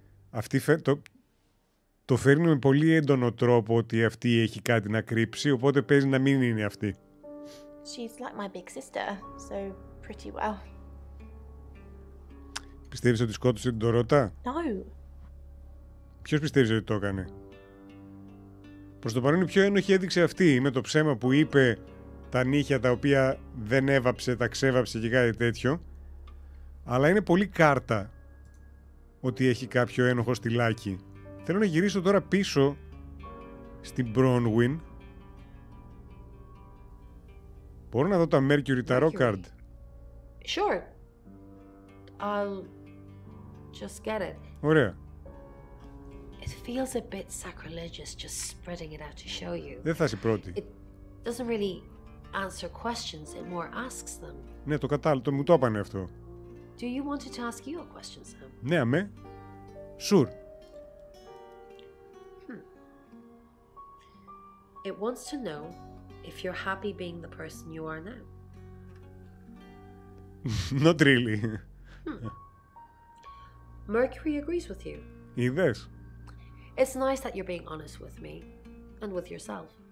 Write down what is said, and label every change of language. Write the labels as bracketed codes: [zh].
[el] Αυτή το φέρνει με πολύ έντονο τρόπο ότι αυτή έχει κάτι να κρύψει, οπότε παίζει να μην είναι αυτή. [en] She's like my big sister, so pretty well. [el] Πιστεύεις ότι σκότωσε την Τωρότα? [en] No. [el] Ποιος πιστεύεις ότι το έκανε? Προς το παρόν η πιο ένοχη έδειξε αυτή, με το ψέμα που είπε τα νύχια τα οποία δεν έβαψε, τα ξέβαψε και κάτι τέτοιο. Αλλά είναι πολύ κάρτα ότι έχει κάποιο ένοχο στυλάκι. Θέλω να γυρίσω τώρα πίσω στην Bronwyn. Μπορώ να δω τα Mercury Tarot Card? [en] Sure. I'll just get it. [el] Ωραία. [en] It feels a bit sacrilegious just spreading it out to show you. [el] Δεν θα είσαι πρώτη. [en] It doesn't really answer questions, it more asks them. [el] Ναι, το κατάλαβα, μου το έπανε αυτό. [en] Do you want it to ask you a question, Sam? [el] Ναι, αμέ. [en] Sure. It wants to know if you're happy being the person you are now. Not really. Mercury agrees with you. [el] Είδες. [en] It's nice that you're being honest with me and with yourself.